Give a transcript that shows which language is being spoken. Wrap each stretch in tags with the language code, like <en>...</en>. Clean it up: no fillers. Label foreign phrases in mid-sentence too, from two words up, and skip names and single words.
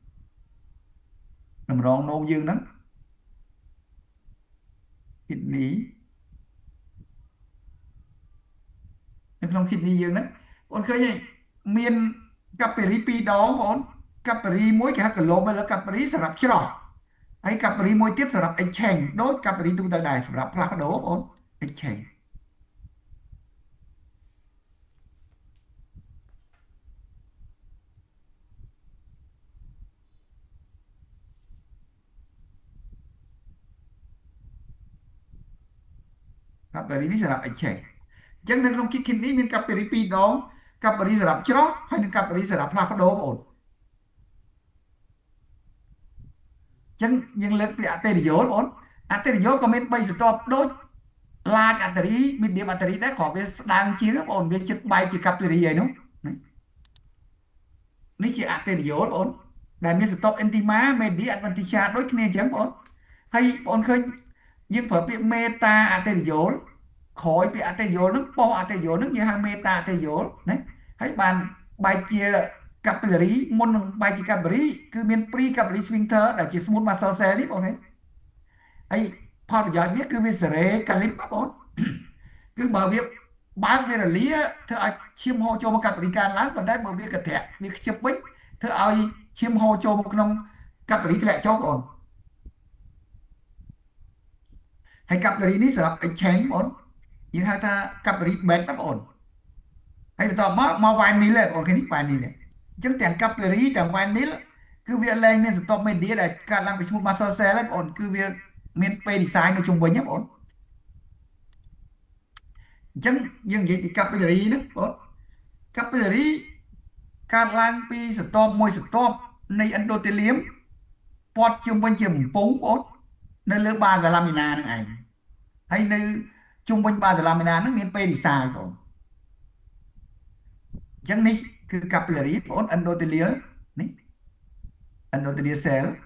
<km>តម្រងនោមយើងហ្នឹង kidney នៅក្នុង kidney យើងហ្នឹងបងឃើញទេមានកាប់រី2ដងបងកាប់រីមួយគេហៅ</km> <en>glomerular capillary</en> <km>សម្រាប់ច្រោះហើយកាប់រីមួយទៀតសម្រាប់ exchange ដូចកាប់រីទូទៅដែរសម្រាប់ផ្លាស់ប្ដូរបង exchange កាប់រីនេះសម្រាប់ exchange អញ្ចឹងនៅក្នុង kidney មានកាប់រី2ដងកាប់រីសម្រាប់ច្រោះហើយនិងកាប់រីសម្រាប់ផ្លាស់ប្ដូរបង អញ្ចឹងយើងលើកពី arteriole បង arteriole ក៏មាន3ស្រទាប់ដូច</km> <en>large artery medium artery</en> <km>ដែរគ្រាន់វាស្ដើងជាងបងវាជិតបែកជា capillary ហើយនោះនេះជា arteriole បងដែលមានស្រទាប់</km> <en>intima media adventitia</en> <km>ដូចគ្នាអញ្ចឹងបងហើយបងឃើញយើងប្រើពាក្យ</km> <en>meta arteriole</en> <km>ក្រោយពី arteriole ហ្នឹង ប៉ុស arteriole ហ្នឹងយើងហៅ</km> <en>meta arteriole</en> <km>ណាហើយបានបែកជា capillary មុននឹងបែកជា capillary គឺមាន</km> <en>pre capillary sphincter</en> <km>ដែលជា</km> <en>smooth muscle cell</en> <km>នេះបងណាហើយផលប្រយោជន៍វាគឺវាសេរីកាលីបបងគឺបើវាបើកវារលាធ្វើឲ្យឈាមហូរចូលមកកាប់រីកើនឡើងប៉ុន្តែបើវាកត្រាក់វាខ្ជិបវិញធ្វើឲ្យឈាមហូរចូលមកក្នុងកាប់រីធ្លាក់ចុះបង ហើយកាប់រីនេះសម្រាប់ exchange បងយើងហៅថាកាប់រី bed ណាបងហើយបន្តមកវ៉ៃនីលបងគេនេះវ៉ៃនីលអញ្ចឹងទាំងកាប់រីទាំងវ៉ៃនីលគឺវាលែងមានសន្ទប់ media ដែលកើតឡើងពី</km> <en>smooth muscle cell</en> <km>ហ្នឹងបងគឺវាមានពេល design នៅជុំវិញហ្នឹងបង អញ្ចឹងយើងនិយាយពី capillary ហ្នឹងបង capillary កើតឡើងពីសន្ទប់មួយសន្ទប់នៃ endothelium ព័ទ្ធជុំវិញជាបំពង់បងនៅលើ</km> <en>basal lamina</en> <km>ហ្នឹងឯងហើយនៅជុំវិញ</km> <en>basal lamina</en> <km>ហ្នឹងមានពេល design បងអញ្ចឹងនេះគឺ capillary បង endothelial នេះ</km> <en>endothelial cell</en>